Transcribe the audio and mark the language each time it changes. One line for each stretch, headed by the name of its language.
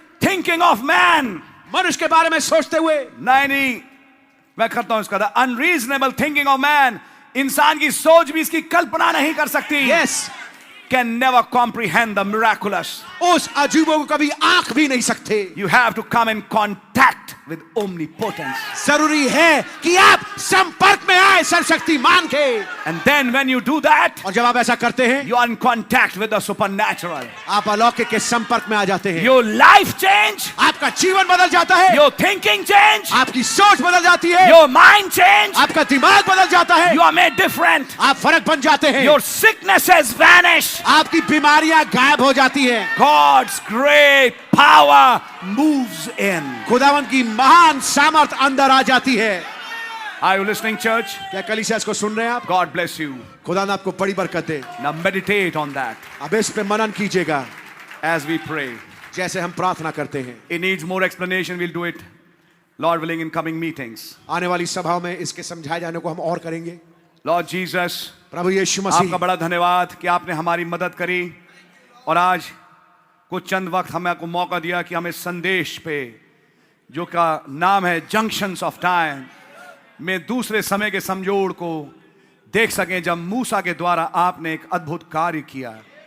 English: thinking of man.
Hindi: मनुष्य के बारे में सोचते हुए। नहीं, मैं करता हूं इसका,
English: the unreasonable thinking of man.
Hindi: इंसान की सोच भी इसकी कल्पना नहीं कर सकती.
English: Yes. Can never comprehend the miraculous.
Hindi: उस अजूबों को कभी आंख भी नहीं सकते.
English: You have to come in contact with omnipotence.
Hindi: जरूरी है कि आप संपर्क में आए सर्वशक्तिमान के.
English: And then when you do that,
Hindi: और जब आप ऐसा करते हैं,
English: you are in contact with the supernatural.
Hindi: आप अलौकिक के संपर्क में आ जाते हैं.
English: Your life change.
Hindi: आपका जीवन बदल जाता है.
English: Your thinking change.
Hindi: आपकी सोच बदल जाती है.
English: Your mind change.
Hindi: आपका दिमाग बदल जाता है.
English: You are made different.
Hindi: आप फर्क बन जाते हैं.
English: Your sicknesses vanish.
Hindi: आपकी बीमारियां गायब हो जाती हैं.
English: God's great power moves in.
Hindi: खुदावन की महान सामर्थ अंदर आ जाती है.
English: Are you listening, church?
Hindi: क्या कलीसिया इसको सुन रहे हैं आप?
English: God bless you.
Hindi: खुदा ने आपको बड़ी बरकत दे.
English: Now meditate on that
Hindi: अब इस पे मनन कीजिएगा
English: as we pray.
Hindi: जैसे हम प्रार्थना करते हैं.
English: It needs more explanation. We'll do it, Lord willing, in coming meetings.
Hindi: आने वाली सभाओं में इसके समझाए जाने को हम और करेंगे.
English: Lord Jesus,
Hindi: प्रभु यीशु मसीह, आपका बड़ा धन्यवाद कि आपने हमारी मदद करी और आज कुछ चंद वक्त हमें आपको मौका दिया कि हम इस संदेश पे जो का नाम है जंक्शंस ऑफ टाइम में दूसरे समय के समझोड़ को देख सकें, जब मूसा के द्वारा आपने एक अद्भुत कार्य किया.